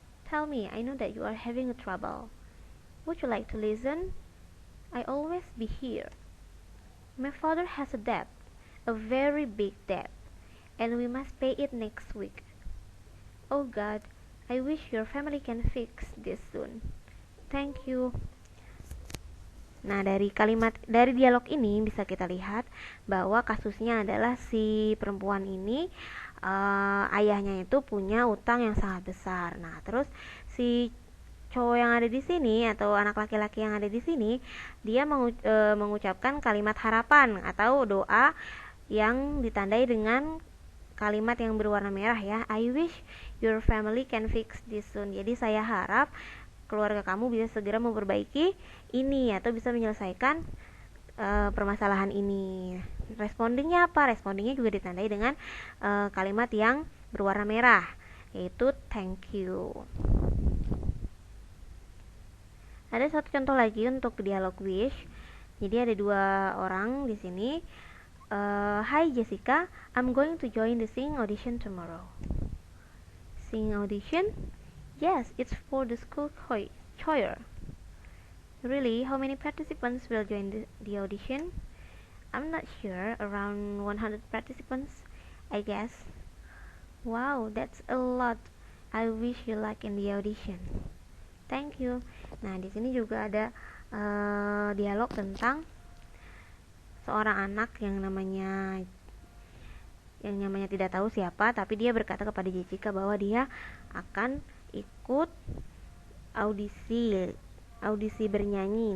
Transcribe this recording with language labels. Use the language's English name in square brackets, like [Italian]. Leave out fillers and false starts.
[English] Tell me, I know that you are having a trouble. Would you like to listen? I always be here. My father has a debt, a very big debt, and we must pay it next week. Oh God, I wish your family can fix this soon. Thank you. [Indonesian] Nah, dari dialog ini bisa kita lihat bahwa kasusnya adalah si perempuan ini ayahnya itu punya utang yang sangat besar. Nah, terus si cowok yang ada di sini atau anak laki-laki yang ada di sini, dia mengucapkan kalimat harapan atau doa yang ditandai dengan kalimat yang berwarna merah ya. [English] I wish your family can fix this soon. [Indonesian] Jadi saya harap keluarga kamu bisa segera memperbaiki ini atau bisa menyelesaikan permasalahan ini. Respondingnya apa? Respondingnya juga ditandai dengan kalimat yang berwarna merah, yaitu thank you. Ada satu contoh lagi untuk dialog wish. Jadi ada dua orang di sini. [English] Hi Jessica, I'm going to join the singing audition tomorrow. Singing audition? Yes, it's for the school choir. Really? How many participants will join the audition? I'm not sure. Around 100 participants, I guess. Wow, that's a lot. I wish you luck in the audition. Thank you. [Indonesian] Nah, di sini juga ada dialog tentang seorang anak yang namanya tidak tahu siapa, tapi dia berkata kepada Jessica bahwa dia akan ikut audisi bernyanyi.